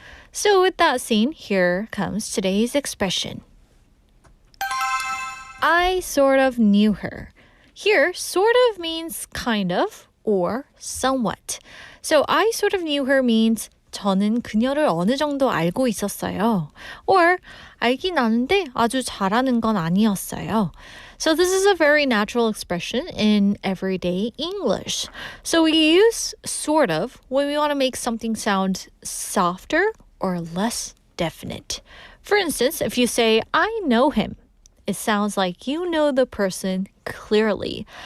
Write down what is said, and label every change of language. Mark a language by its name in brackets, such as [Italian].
[English] So with that scene, here comes today's expression. I sort of knew her. Here, sort of means kind of or somewhat. So I sort of knew her means [Korean] 저는 그녀를 어느 정도 알고 있었어요. Or 알긴 아는데 아주 잘하는 건 아니었어요. [English] So this is a very natural expression in everyday English. So we use sort of when we want to make something sound softer or less definite. For instance, if you say, I know him, it sounds like you know the person clearly.